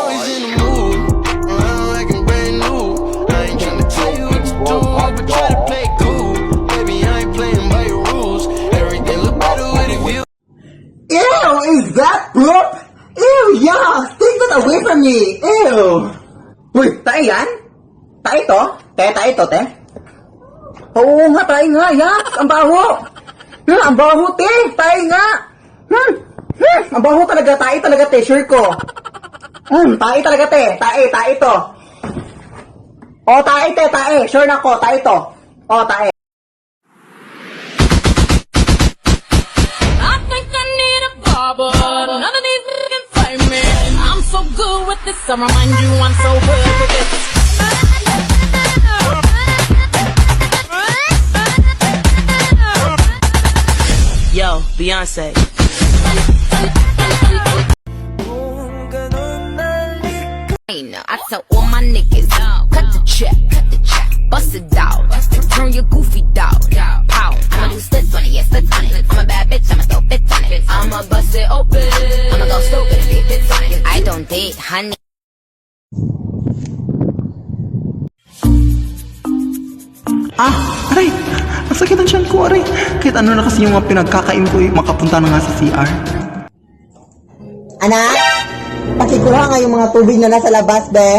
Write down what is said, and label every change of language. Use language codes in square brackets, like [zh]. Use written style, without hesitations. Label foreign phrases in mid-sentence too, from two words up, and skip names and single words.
[en] always in the mood? Around like I'm brand new. I ain't tryna tell you what to do, but try to play cool. Baby, I ain't playing by your rules. Everything look better with a view. Ew, is that poop? Ew, yuck! Take that away from me! [tl] Ew! Uy, tae yan? Tae to? Tae to, te? Oo nga, tae nga, yak! Ang baho! Ang baho, te! Tae nga! Ang baho talaga, tae talaga, te, sure ko. Tae talaga, te. Tae to. O, tae, te, tae. Sure na ko, tae to. O, tae. [en] I think I need a barber. None of these can find me. I'm so good with this. I remind you I'm so good with this. Yo, Beyonce. I tell all my niggas, cut the check, bust it down, turn your goofy dog, pow. I'ma do splits on it, yeah, splits on it. I'm a bad bitch, I'ma throw fits on it. I'ma bust it open, I'ma go stupid if it fits on it. I don't date honey. [tl] Aray! Ang sakit ang tiyan ko, aray! Kahit ano na kasi yung mga pinagkakain ko, makapunta na nga sa CR. Anak, pakikuha nga yung mga tubig na nasa labas, be.